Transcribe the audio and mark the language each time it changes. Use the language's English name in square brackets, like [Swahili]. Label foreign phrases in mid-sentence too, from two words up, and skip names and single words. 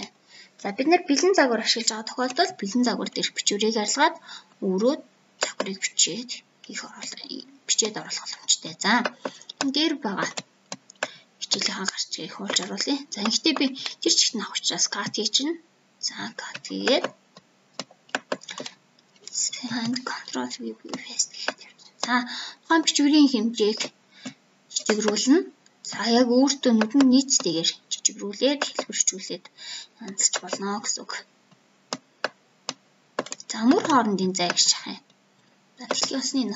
[Mongolian] За бид нар бэлэн загвар ашиглаж байгаа тохиолдолд бэлэн загвар дээрх бичвэрийг арилгаад өөрөө загварыг бичээд оруулах боломжтой. За энэ дээр байгаа хичээлийнхаа гарч ирэх хуулж оруулъя. За ингэхдээ би тэр чигт нь авах учраас cut хийчихнэ. За cut хийгээд [English] and control v paste [Mongolian] хийх. За тухайн бичвэрийн хэмжээг жижигрүүлнэ. За яг өөртөө нүдэн нийцтэйгээр жижигрүүлээд хэлбэрчүүлээд янзлж болно гэсэн үг. За мөр хоорондын зай гэж шахах юм. За дэлхийн усны нууц.